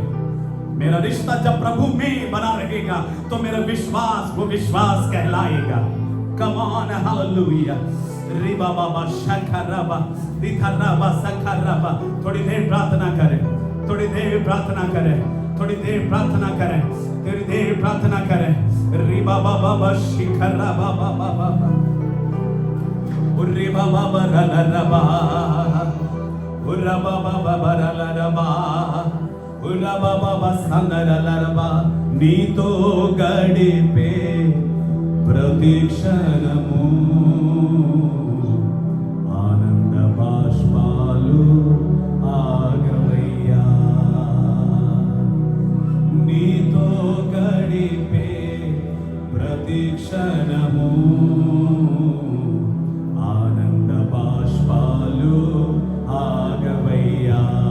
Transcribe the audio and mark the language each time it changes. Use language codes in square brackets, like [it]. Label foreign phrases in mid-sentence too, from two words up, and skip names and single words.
[hi] मेरा रिश्ता जब प्रभु में बना रहेगा तो मेरा विश्वास वो विश्वास कहलाएगा। [en] come on, hallelujah. रिबा बाबा शखरबा दिखरबा सखरबा। [hi] थोड़ी देर प्रार्थना करें, थोड़ी देर प्रार्थना करें, थोड़ी देर प्रार्थना करें, थोड़ी देर प्रार्थना करें। रिबा बाबा शिखरबा बाबा बाबा उर्रिबा बाबा रलरबा उर्रबा बाबा रलरबा उर्रबा बाबा संदरलरबा। [te] నీతో గడిపే ప్రతిక్షణము ఆనంద బాష్పాలు ఆగవయ్యా. నీతో గడిపే ప్రతిక్షణము ఆనంద బాష్పాలు ఆగవయ్యా.